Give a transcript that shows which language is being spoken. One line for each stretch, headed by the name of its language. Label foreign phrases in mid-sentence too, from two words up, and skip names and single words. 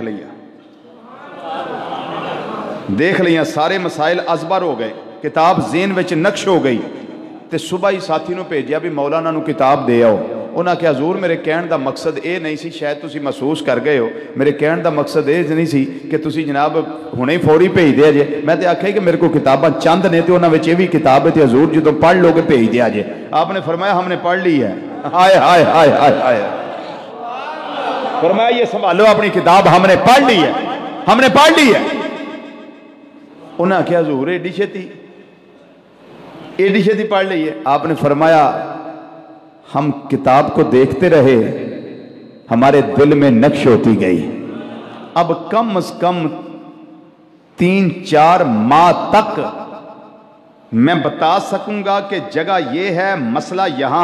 Punjabi: دیکھ لیا، سارے مسائل ازبر ہو گئے، کتاب ذہن وچ نقش ہو گئی، تے صبح ہی ساتھی نو بھیجیا بھی مولانا نو کتاب دے آؤ، انہاں کہ حضور میرے کہن دا مقصد اے نہیں سی، شاید تسی محسوس کر گئے ہو، میرے کہن دا مقصد اے نہیں سی کہ تسی جناب ہنے فوری بھیج دیا جے، میں تے آکھیا کہ میرے کو کتاباں چند نے تے انہاں وچ یہ بھی کتاب ہے تے حضور جدوں پڑھ لو گے بھیج دیا جے،
Urdu: آپ نے فرمایا ہم نے پڑھ لی ہے،
Punjabi: ہائے ہائے ہائے ہائے ہائے،
Urdu: فرمایا یہ سنبھالو اپنی کتاب ہم نے پڑھ لی ہے، ہم نے پڑھ لی ہے،
Punjabi: انہاں کیا حضور ایڈی
Urdu: چھتی پڑھ لی ہے، آپ نے فرمایا ہم کتاب کو دیکھتے رہے، ہمارے دل میں نقش ہوتی گئی، اب کم از کم 3-4 ماہ تک میں بتا سکوں گا کہ جگہ یہ ہے، مسئلہ یہاں